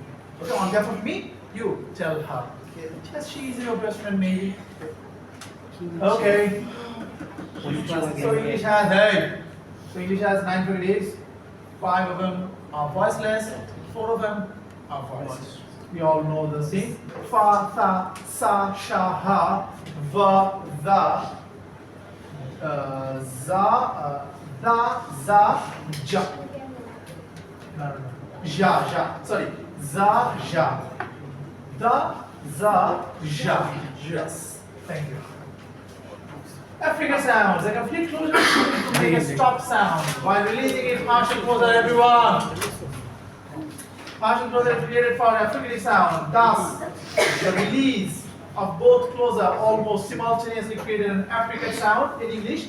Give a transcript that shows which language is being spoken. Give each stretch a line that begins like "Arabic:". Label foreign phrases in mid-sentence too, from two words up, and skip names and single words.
English: Okay, on behalf of me, you tell her. Yes, she is your best friend, maybe. Okay. So English has hey. So English has 9 credits. 5 of them are voiceless. 4 of them are voiced. We all know the thing. Fa, tha, sa, sha, ha, va, the, za, da, za, ja. No. Ja, ja. Sorry. Za, ja. Da, za, ja. Yes. Thank you. African sounds. A complete closure to make a stop sound while releasing it partial closure, everyone. Partial closure is created for affricative sound. Thus, the release of both closure almost simultaneously created an affricate sound in English.